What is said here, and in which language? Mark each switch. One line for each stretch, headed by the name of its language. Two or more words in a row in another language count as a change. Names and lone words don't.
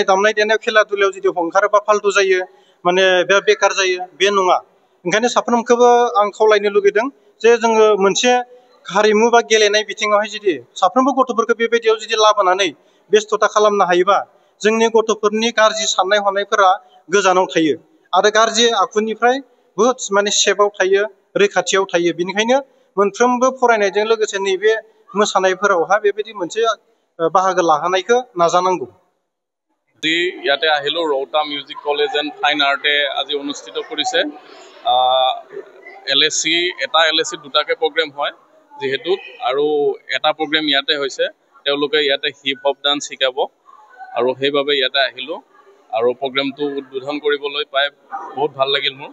Bodo: दामनाय देनाय खेला दुलायाव जुदि ओंखारोबा फाल्तु जायो माने बे बेकार जायो बे नङा ओंखायनो साफ्रोमखौबो आं खावलायनो लुगैदों जे जोङो मोनसे हारिमु बा गेलेनाय बिथिङावहाय जुदि साफ्रोमबो गथ'फोरखौ बेबायदियाव जुदि लाबोनानै बेस्थता खालामनो हायोबा जोंनि गथ'फोरनि गाज्रि साननाय हनायफोरा गोजानाव थायो आरो गाज्रि आखुनिफ्राय बुहुत माने सेफआव थायो रैखाथियाव थायो बेनिखायनो मोनफ्रोमबो फरायनायजों लोगोसे नैबे मोसानायफोरावहा बेबायदि मोनसे बाहागो लाहोनायखौ नाजानांगौ
Assamese: আজি ইয়াতে আহিলো ৰৌতা মিউজিক কলেজ এণ্ড ফাইন আৰ্টে আজি অনুষ্ঠিত কৰিছে LSC এটা LSC দুটাকে প্ৰগ্ৰেম হয় যিহেতুত আৰু এটা প্ৰগ্ৰেম ইয়াতে হৈছে তেওঁলোকে ইয়াতে
English: hip hop dance
Assamese: শিকাব আৰু সেইভাবে ইয়াতে আহিলো আৰু প্ৰগ্ৰেমটো উদ্বোধন কৰিবলৈ পাই বহুত ভাল লাগিল মোৰ